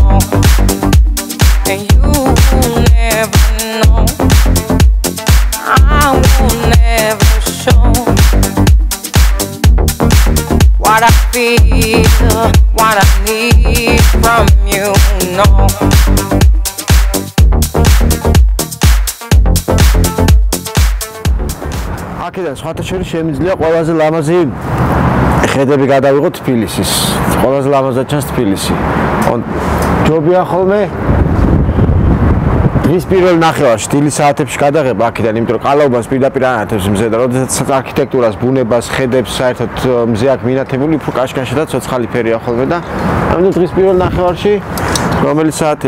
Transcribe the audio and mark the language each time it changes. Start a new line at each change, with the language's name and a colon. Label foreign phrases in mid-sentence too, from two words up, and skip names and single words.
English: And you will never know. I will never show what I feel, what I need from you, no.
Georgian: აქედან სხვათა შორის შემიძლია ყველაზე ლამაზი ხედები გადავიღოთ თბილისის. ყველაზე ლამაზად ჩანს თბილისი. ჯობია ხოლმე დღის პირველ ნახევარში დილის საათებში გადაღება აქედან, იმიტომ რომ ყალაობას პირდაპირ ანათებს მზე და როდესაც არქიტექტურას, ბუნებას, ხედებს საერთოდ მზე აქ მინათებული, უფრო კაშკაშა და ცოცხალი ფერია ხოლმე და ამიტომ დღის პირველ ნახევარში რომელი საათია?